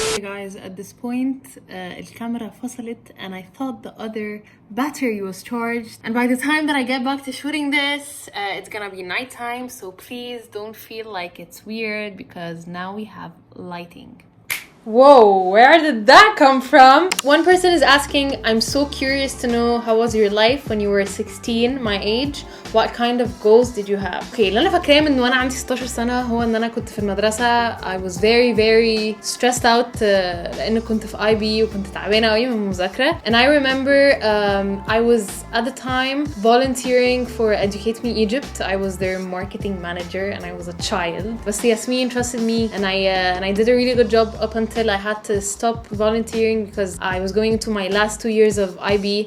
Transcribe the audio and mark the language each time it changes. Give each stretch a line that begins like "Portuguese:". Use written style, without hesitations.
English: Guys, at this point
Arabic: الكاميرا فصلت
English: and I thought the other battery was charged, and by the time that I get back to shooting this it's gonna be nighttime, so please don't feel like it's weird because now we have lighting. Whoa, where did that come from? One person is asking, I'm so curious to know how was your life when you were 16, my age. What kind of goals did you have?
Arabic: Okay, اللي أنا فاكراه من وأنا عندي 16 سنة هو إن أنا كنت في المدرسة.
English: I was very very stressed out
Arabic: لأن كنت في IB وكنت تعبانة قوي من المذاكرة.
English: And I remember I was at the time volunteering for Educate Me Egypt. I was their marketing manager and I was a child. But Yasmin trusted me and I did a really good job up until until I had to stop volunteering because I was going into my last 2 years of IB.